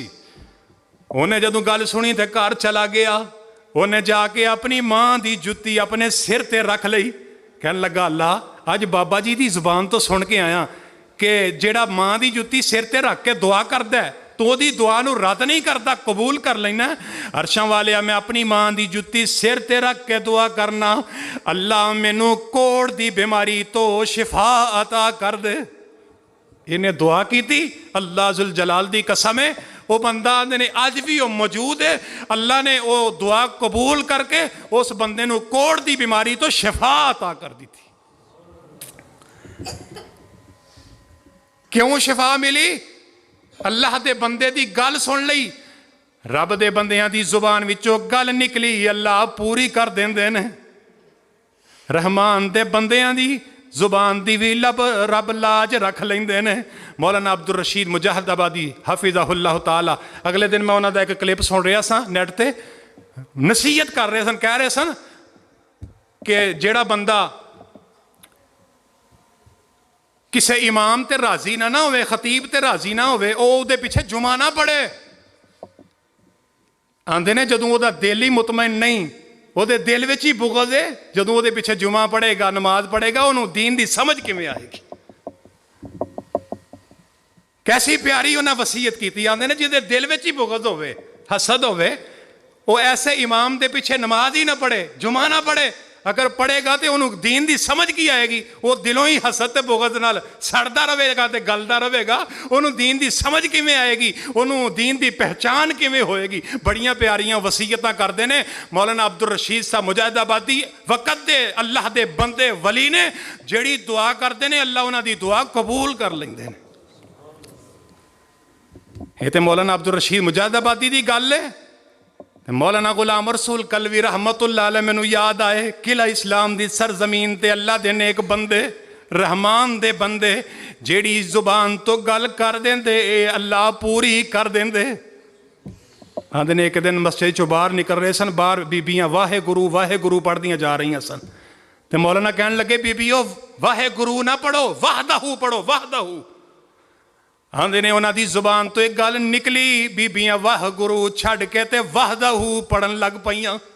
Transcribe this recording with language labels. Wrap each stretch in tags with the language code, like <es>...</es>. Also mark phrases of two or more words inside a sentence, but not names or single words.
<pa>انہیں جدوں گل سنی تے گھر چلا گیا, انہیں جا کے اپنی ماں دی جُتی اپنے سر تے رکھ لئی. کہنے لگا اللہ اج بابا جی دی زبان تو سن کے آیا کہ جیڑا ماں دی جُتی سر تے رکھ کے دعا کردا ہے تو دی دعا نو رد نہیں کرتا, قبول کر لینا. عرشاں والیا میں اپنی ماں دی جُتی سر تے رکھ کے دعا کرنا, اللہ مینوں کوڑ دی بیماری تو شفا عطا کر دے.</pa> <ur>انہیں دعا کی تھی,</ur> <pa>اللہ ذوالجلال دی قسم</pa> <ur>ہے وہ بندہ نے آج بھی وہ موجود ہے.</ur> <pa>اللہ نے وہ دعا قبول کر کے اس بندے نو کوڑ دی بیماری تو شفا عطا کر دی تھی. کیوں شفا ملی؟ اللہ دے بندے دی گل سن لئی, رب دے بندیاں دی زبان وچوں گل نکلی, اللہ پوری کر دیندے نے. رحمان دے بندیاں دی زبان دی بھی رب لاج رکھ لیندے نے. مولانا عبد الرشید مجاہد آبادی حفظہ اللہ تعالی, اگلے دن میں انہاں دا ایک کلپ سن رہا سا نیٹ تے, نصیحت کر رہے سن, کہہ رہے سن کہ جیڑا بندہ کسے امام تے راضی نہ ہوئے, خطیب تے راضی نہ ہوئے, او دے پیچھے جمعہ نہ پڑھے. آندے نے جدوں او دا دل ہی مطمئن نہیں, او دے دل وچ ہی بغض ہے, جدوں او دے پیچھے جمعہ پڑھے گا, نماز پڑھے گا, انہوں دین دی سمجھ کیویں آئے گی. کیسی پیاری انہاں وصیت کیتی. آندے نے جدے دل وچ ہی بغض ہوئے, حسد ہوئے, او ایسے امام دے پیچھے نماز ہی نہ پڑھے, جمعہ نہ پڑھے. اگر پڑھے گا تو انہوں دین دی سمجھ کی آئے گی, وہ دلوں ہی حسد تے بغض نال سڑدا رہے گا تے گلدا رہے گا. انہوں دین دی سمجھ کیویں آئے گی, انہوں دین دی پہچان کیویں ہوئے گی. بڑیاں پیاریاں وصیتاں کردے نے مولانا عبد الرشید صاحب مجاہد آبادی. وقت دے اللہ دے بندے ولی نے جڑی دعا کردے نے اللہ انہاں دی دعا قبول کر لیندے نے. یہ تے مولانا عبد الرشید مجاہد آبادی دی گل ہے. مولانا غلام رسول کلوی رحمت اللہ علیہ مینوں یاد آئے, قلعہ اسلام دی سرزمین تے اللہ دے نیک بندے, رحمان دے بندے جیڑی زبان تو گل کر دیندے اے اللہ پوری کر دیندے. آندے نے ایک دن مسجد چوں باہر نکل رہے سن, باہر بیبیاں واہے گرو پڑھ دیاں جا رہی سن. تے مولانا کہنے لگے بیبیو واہے گرو نہ پڑھو, وحدہ پڑھو, وحدہ. آندے نے انہاں دی زبان تو ایک گل نکلی, بیبیاں واہ گرو چھڑ کے تے وحدہ پڑھن لگ پئیاں.</pa>